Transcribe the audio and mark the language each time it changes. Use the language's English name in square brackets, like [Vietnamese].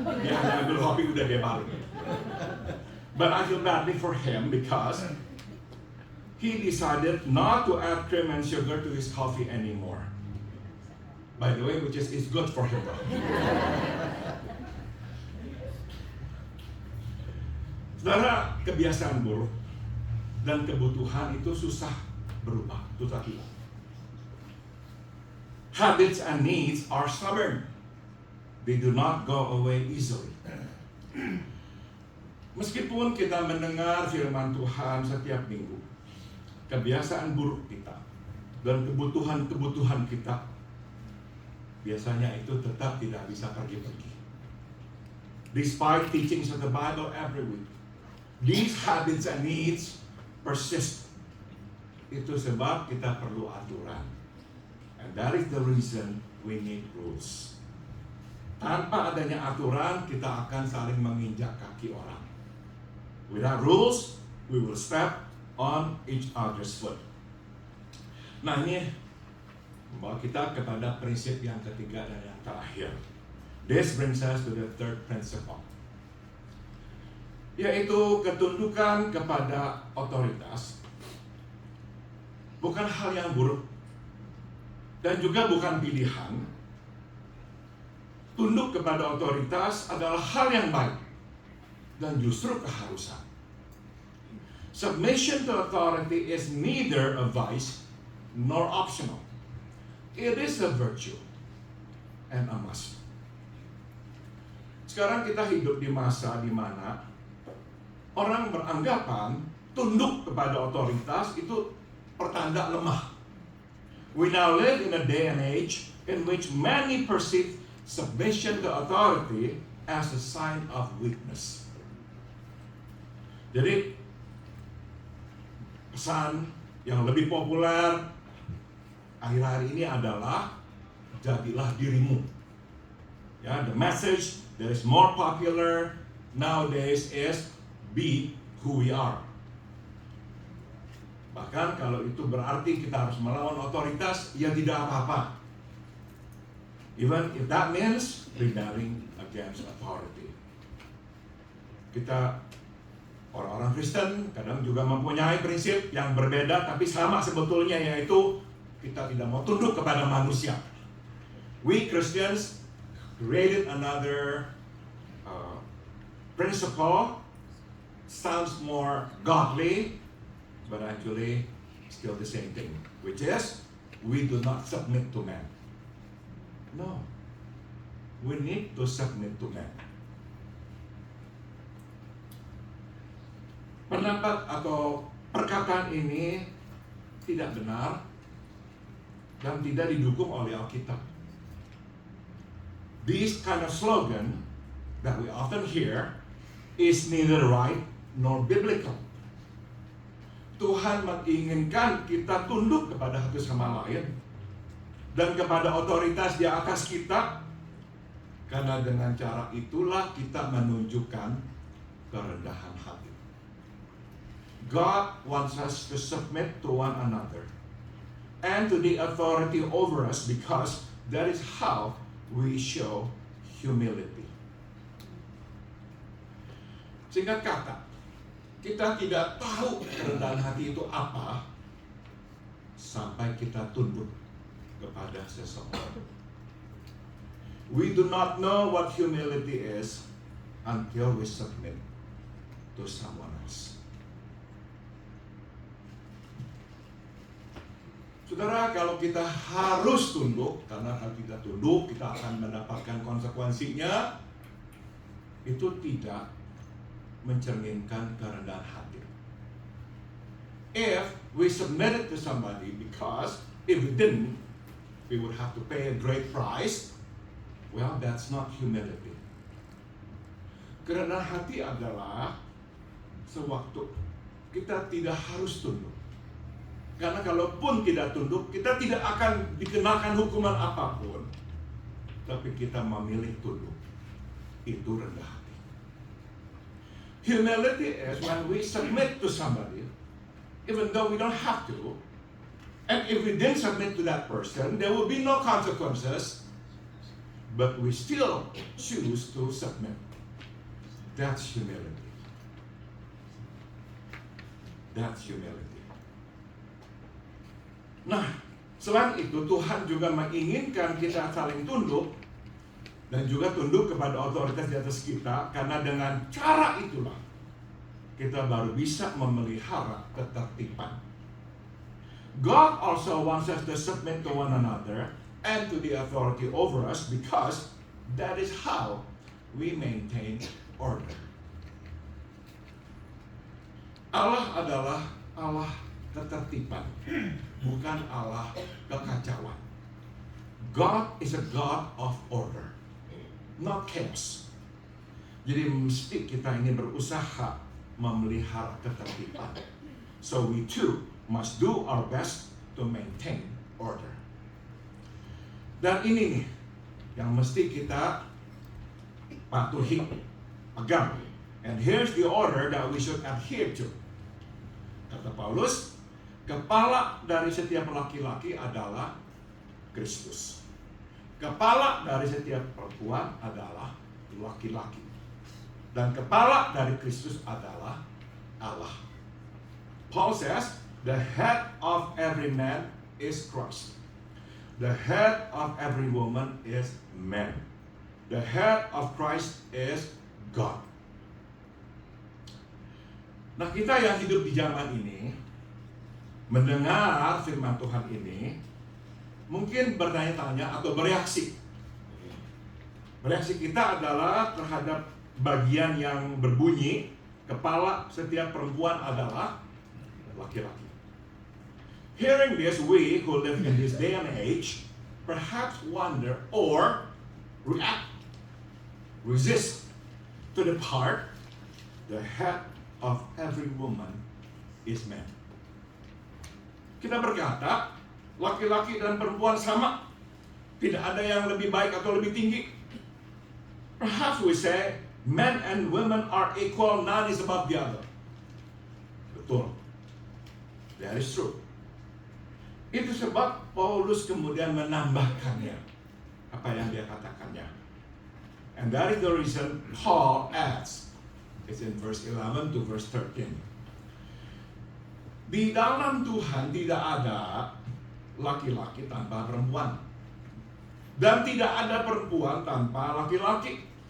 [Indonesian] Dia hanya ambil kopi udah dia balik. [English] But I feel badly for him because he decided not to add cream and sugar to his coffee anymore. By the way, which is good for him. [Indonesian] Saudara, kebiasaan buruk dan kebutuhan itu susah berubah, susah hilang. [English] habits and needs are stubborn. They do not go away easily. [Indonesian] Meskipun kita mendengar firman Tuhan setiap minggu, kebiasaan buruk kita dan kebutuhan-kebutuhan kita biasanya itu tetap tidak bisa pergi-pergi. [English] Despite teachings of the Bible every week, these habits and needs persist. [Indonesian] Itu sebab kita perlu aturan. [English] And that is the reason we need rules. [Indonesian] Tanpa adanya aturan, kita akan saling menginjak kaki orang. [English] Without rules, we will step on each other's foot. [Indonesian] Nah, ini membawa kita kepada prinsip yang ketiga dan yang terakhir. [English] This brings us to the third principle, [Indonesian] yaitu ketundukan kepada otoritas bukan hal yang buruk dan juga bukan pilihan. Tunduk kepada otoritas adalah hal yang baik dan justru keharusan. [English] Submission to authority is neither a vice nor optional. It is a virtue and a must. [Indonesian] Sekarang kita hidup di masa di mana orang beranggapan tunduk kepada otoritas itu pertanda lemah. [English] We now live in a day and age in which many perceive submission to authority as a sign of weakness. [Indonesian] Jadi pesan yang lebih populer akhir-akhir ini adalah jadilah dirimu. [English] Ya, the message that is more popular nowadays is be who we are. [Indonesian] Bahkan kalau itu berarti kita harus melawan otoritas, ya tidak apa-apa. [English] Even if that means rebelling against authority. [Indonesian] Kita orang-orang Kristen kadang juga mempunyai prinsip yang berbeda tapi sama sebetulnya, yaitu kita tidak mau tunduk kepada manusia. [English] We Christians created another principle, sounds more godly, but actually still the same thing, which is we do not submit to man. No, we need to submit to man. [Indonesian] Pendapat atau perkataan ini tidak benar dan tidak didukung oleh Alkitab. [English] This kind of slogan that we often hear is neither right nor biblical. [Indonesian] Tuhan menginginkan kita tunduk kepada satu sama lain dan kepada otoritas di atas kita, karena dengan cara itulah kita menunjukkan kerendahan hati. [English] God wants us to submit to one another and to the authority over us, because that is how we show humility. [Indonesian] Singkat kata, kita tidak tahu kerendahan hati itu apa sampai kita tunduk kepada seseorang. [English] We do not know what humility is until we submit to someone else. [Indonesian] Saudara, kalau kita harus tunduk, karena kalau kita tunduk kita akan mendapatkan konsekuensinya, itu tidak mencerminkan kerendahan hati. [English] If we submitted to somebody because if we didn't, we would have to pay a great price. Well, that's not humility. [Indonesian] Kerendahan hati adalah sewaktu kita tidak harus tunduk. Karena kalaupun tidak tunduk, kita tidak akan dikenakan hukuman apapun. Tapi kita memilih tunduk. Itu rendah hati. [English] Humility is when we submit to somebody, even though we don't have to. And if we didn't submit to that person, there will be no consequences. But we still choose to submit. That's humility. That's humility. [Indonesian] Nah, selain itu Tuhan juga menginginkan kita saling tunduk dan juga tunduk kepada otoritas di atas kita, karena dengan cara itulah kita baru bisa memelihara ketertiban. [English] God also wants us to submit to one another and to the authority over us, because that is how we maintain order. [Indonesian] Allah adalah Allah ketertiban, bukan Allah kekacauan. [English] God is a God of order, not chaos. [Indonesian] Jadi mesti kita ini berusaha memelihara ketertiban. [English] So we too must do our best to maintain order. [Indonesian] Dan ini nih yang mesti kita patuhi, pegang. [English] And here's the order that we should adhere to. [Indonesian] Kata Paulus, kepala dari setiap laki-laki adalah Kristus. Kepala dari setiap perempuan adalah laki-laki. Dan kepala dari Kristus adalah Allah. [English] Paul says, the head of every man is Christ. The head of every woman is man. The head of Christ is God. [Indonesian] Nah, kita yang hidup di zaman ini, mendengar firman Tuhan ini, mungkin bertanya-tanya atau bereaksi. Reaksi kita adalah terhadap bagian yang berbunyi, kepala setiap perempuan adalah laki-laki. [English] Hearing this, we who live in this day and age perhaps wonder or react, resist to the part the head of every woman is man. [Indonesian] Kita berkata, laki-laki dan perempuan sama, tidak ada yang lebih baik atau lebih tinggi. [English] Perhaps we say, men and women are equal, none is above the other. [Indonesian] Betul. [English] That is true. [Indonesian] Itu sebab Paulus kemudian menambahkannya, apa yang dia katakannya. [English] And that is the reason Paul adds, it's in verse 11 to verse 13. [Indonesian] Di dalam Tuhan tidak ada laki-laki tanpa perempuan. Dan tidak ada perempuan tanpa laki-laki.